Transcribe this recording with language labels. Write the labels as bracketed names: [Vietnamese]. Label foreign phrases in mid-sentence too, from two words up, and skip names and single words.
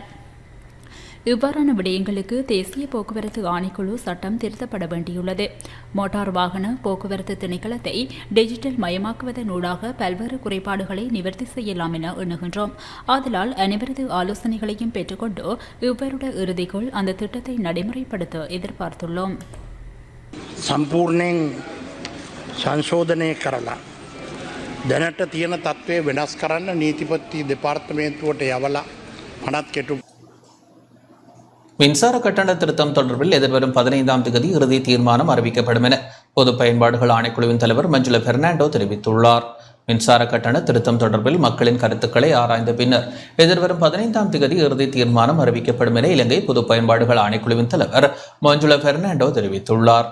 [Tamil] இவ்வாறான விடயங்களுக்கு தேசிய போக்குவரத்து ஆணைக்குழு சட்டம் திருத்தப்பட வேண்டியுள்ளது. மோட்டார் வாகன போக்குவரத்து திணைக்களத்தை டிஜிட்டல் மயமாக்குவதனூடாக பல்வேறு குறைபாடுகளை நிவர்த்தி செய்யலாம் என எண்ணுகின்றோம். ஆதலால் அனைவரது ஆலோசனைகளையும் பெற்றுக்கொண்டு இவ்வருட இறுதிக்குள் அந்த திட்டத்தை நடைமுறைப்படுத்த எதிர்பார்த்துள்ளோம். [Sinhala] සම්පූර්ණයෙන් සංශෝධනය කරලා දැනට තියෙන තත්ත්වය වෙනස් කරන්න නීතිපති දෙපාර්තමේන්තුවට යවලා පනත් කෙටු [Tamil] மின்சார கட்டண திருத்தம் தொடர்பில் எதிர்வரும் 15ஆம் தேதி இறுதி தீர்மானம் அறிவிக்கப்படும் என பொது பயன்பாடுகள் ஆணைக்குழுவின் தலைவர் மஞ்சுள பெர்னாண்டோ தெரிவித்துள்ளார். மின்சார கட்டண திருத்தம் தொடர்பில் மக்களின் கருத்துக்களை ஆராய்ந்த பின்னர் எதிர்வரும் 15ஆம் தேதி இறுதி தீர்மானம் அறிவிக்கப்படும் என இலங்கை பொது பயன்பாடுகள் ஆணைக்குழுவின் தலைவர் மஞ்சுள பெர்னாண்டோ தெரிவித்துள்ளார்.